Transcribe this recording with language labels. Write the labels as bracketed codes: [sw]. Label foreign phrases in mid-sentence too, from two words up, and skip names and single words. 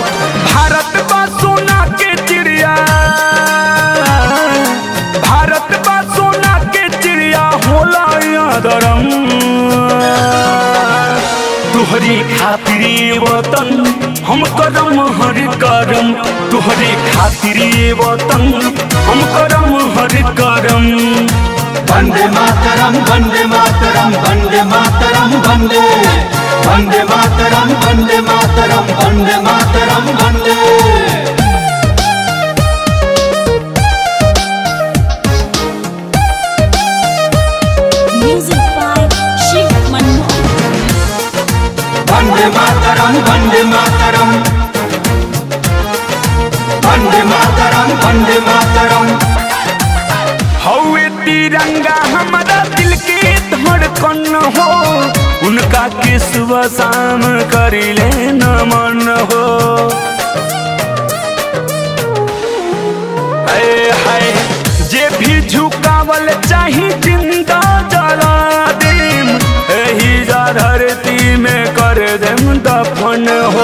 [bho] भारत बा सोना के चिड़िया, भारत बा सोना के चिड़िया होला यादरम। तुहरी खातिर वतन हम करम हर करम, तुहरी खातिर वतन हम करम हर करम। [sa] वंदे मातरम वंदे मातरम वंदे मातरम वंदे वंदे मातरम वंदे मातरम वंदे मातरम वंदे। [en] Music by Shiv Manohar. [sa] वंदे मातरम वंदे मातरम वंदे मातरम वंदे मातरम। [bho] हौवे तिरंगा हमारा दिल के धड़कन हो। उनका के सुबह शाम करिले नमन हो। हाय हाय जे भी झुकावल चाही जिंदा जला देम, एही जा धरती में कर देम दफन हो।